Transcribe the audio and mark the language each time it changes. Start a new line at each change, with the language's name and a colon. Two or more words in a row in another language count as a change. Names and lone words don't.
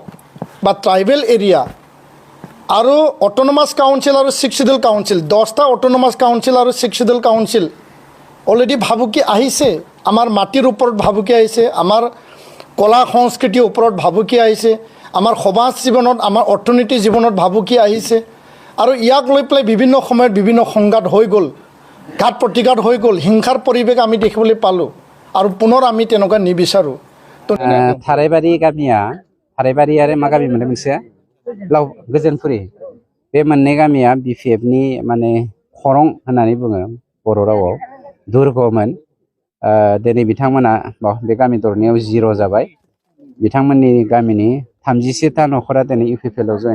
Assamese: বা
English: tribal area
Assamese: আৰু
English: autonomous council
Assamese: আৰু 6
English: schedule council
Assamese: 10টা
English: autonomous council
Assamese: আৰু 6
English: schedule council
Assamese: অলৰেডি ভাবুকি আহিছে আমাৰ মাটিৰ ওপৰত ভাবুকি আহিছে আমাৰ কলা সংস্কৃতিৰ ওপৰত ভাবুকি আহিছে আমাৰ সমাজ জীৱনত আমাৰ অৰ্থনীতি জীৱনত ভাবুকি আহিছে আৰু ইয়াক লৈ পেলাই বিভিন্ন সময়ত বিভিন্ন সংঘাত হৈ গ'ল ঘাত প্ৰতিঘাত হৈ গ'ল হিংসাৰ পৰিৱেশ আমি দেখিবলৈ পালোঁ আৰু পুনৰ আমি তেনেকুৱা নিবিচাৰোঁ
Bodo: थारायबारि गामिया थारायबारि आरो मा गामि मोनदों मोनसे लाव गोजोनपुरि बे मोननै गामिया बिपिएफनि माने खरं होननानै बुङो बर' रावाव दुर्गमोन दिनै बिथांमोना बे गामि दरनैयाव 0 जाबाय बिथांमोननि गामिनि 37टा न'खरा दिनै इउपिपिएलआव जइन